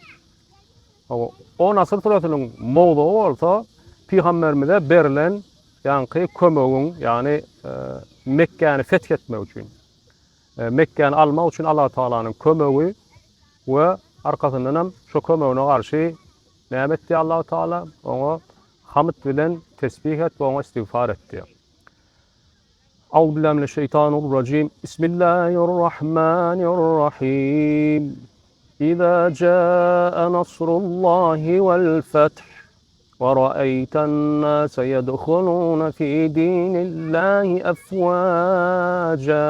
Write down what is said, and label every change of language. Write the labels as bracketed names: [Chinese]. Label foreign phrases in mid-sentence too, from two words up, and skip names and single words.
[Turkmen] O Nasr suresiniň mowdugy bolsa Peygamberimize berilen ýanky kömegiň yani Mekke'ni fethetmek üçin. Mekke'ni almak üçin Allah Taala'nın kömegi we arkasyndan hem şo kömegine garşy näme etdi Allah Taala? Oňa hamd bilen tesbih et we oňa istigfar etdi. [Arabic] أعوذ بالله من الشيطان الرجيم. بسم الله الرحمن الرحيم إذا جاء نصر الله والفتح ورأيت الناس يدخلون في دين الله أفواجا.